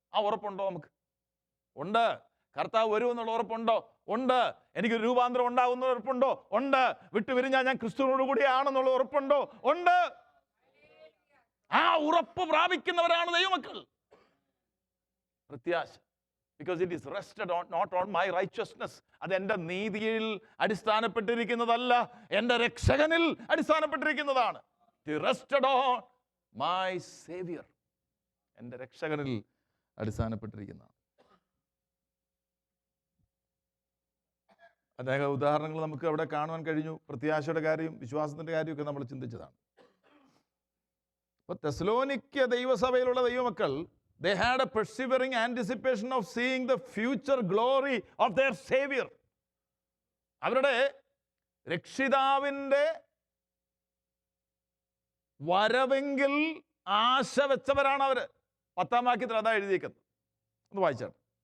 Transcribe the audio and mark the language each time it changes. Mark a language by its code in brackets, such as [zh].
[ml] ആ ഉറപ്പുണ്ടോ നമുക്ക്? ഉണ്ട്. കർത്താവ് വരുമെന്നുള്ള ഉറപ്പുണ്ടോ? ഉണ്ട്. എനിക്കൊരു രൂപാന്തരം ഉണ്ടാകുന്ന ഉറപ്പുണ്ടോ? ഉണ്ട്. വിട്ടുപിരിഞ്ഞാൽ ഞാൻ ക്രിസ്തുവിനോട് കൂടിയാണെന്നുള്ള ഉറപ്പുണ്ടോ? ഉണ്ട്. ആ ഉറപ്പ് പ്രാപിക്കുന്നവരാണ് ദൈവമക്കൾ. പ്രത്യാശ. [en] Because it is rested not on my righteousness. [ml] അത് എൻ്റെ നീതിയിൽ അടിസ്ഥാനപ്പെട്ടിരിക്കുന്നതല്ല, എൻ്റെ രക്ഷകനിൽ അടിസ്ഥാനപ്പെട്ടിരിക്കുന്നതാണ്. [en] It rested on my Savior. [ml] എൻ്റെ രക്ഷകനിൽ അടിസ്ഥാനപ്പെട്ടിരിക്കുന്നതാണ്. അനേക ഉദാഹരണങ്ങൾ നമുക്ക് അവിടെ കാണുവാൻ കഴിഞ്ഞു. പ്രത്യാശയുടെ കാര്യം, വിശ്വാസത്തിൻ്റെ കാര്യമൊക്കെ നമ്മൾ ചിന്തിച്ചതാണ്. അപ്പോൾ തെസ്സലോനിക്യ ദൈവസഭയിലുള്ള ദൈവമക്കൾ, [en] they had a persevering anticipation of seeing the future glory of their Savior. [ml] അവരുടെ രക്ഷിതാവിൻ്റെ വരവെങ്കിൽ ആശ വെച്ചവരാണ് അവർ. 10-ാം വാക്യത്തിൽ അതാ എഴുതിയിരിക്കുന്നത്. ഒന്ന് വായിച്ചാട്ടെ.